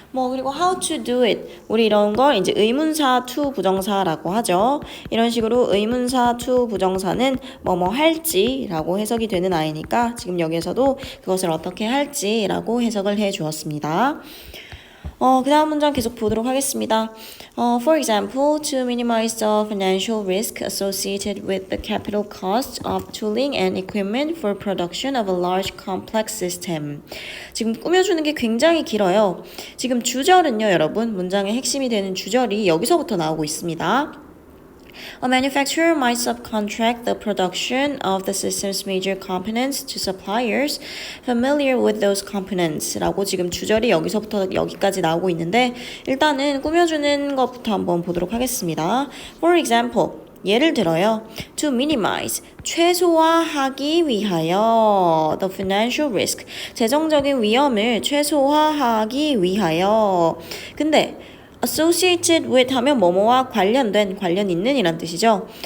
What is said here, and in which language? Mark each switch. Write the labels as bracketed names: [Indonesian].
[Korean] 그리고 [English] how to do it, [Korean] 우리 이런 걸 이제 의문사 to 부정사라고 하죠. 이런 식으로 의문사 to 부정사는 뭐뭐 할지라고 해석이 되는 아이니까 지금 여기에서도 그것을 어떻게 할지라고 해석을 해 주었습니다. 그 다음 문장 계속 보도록 하겠습니다. [English] For example, to minimize the financial risk associated with the capital cost of tooling and equipment for production of a large complex system. [Korean] 지금 꾸며주는 게 굉장히 길어요. 지금 주절은요, 여러분, 문장의 핵심이 되는 주절이 여기서부터 나오고 있습니다. [English] A manufacturer might subcontract the production of the system's major components to suppliers familiar with those components [Korean] 라고 지금 주절이 여기서부터 여기까지 나오고 있는데 일단은 꾸며주는 것부터 한번 보도록 하겠습니다. [English] For example, [Korean] 예를 들어요. [English] To minimize, [Korean] 최소화하기 위하여 [English] the financial risk, [Korean] 재정적인 위험을 최소화하기 위하여. 근데 [English] associated with [Korean] 하면 뭐뭐와 관련된, 관련 있는 이란 뜻이죠.